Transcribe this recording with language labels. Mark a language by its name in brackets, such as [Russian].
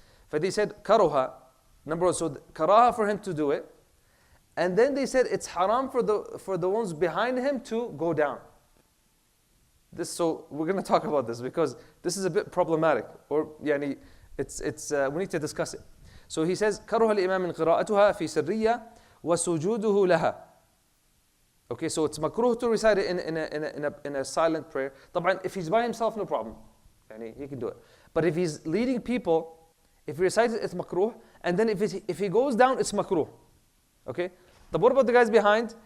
[English] But they said karoha, number one, so karaha for him to do it, and then they said it's haram for the ones behind him to go down. So we're going to talk about this because this is a bit problematic, or yani we need to discuss it. [Arabic] So he says كره الإمام من قراءتها في سرية وسجوده لها. [English] Okay, so it's makruh to recite it in a silent prayer. [Arabic] طبعا [English] if he's by himself, no problem, yani he can do it. But if he's leading people, if he recites it, it's makruh, and then if he goes down, it's makruh. Okay, But what about the guys behind?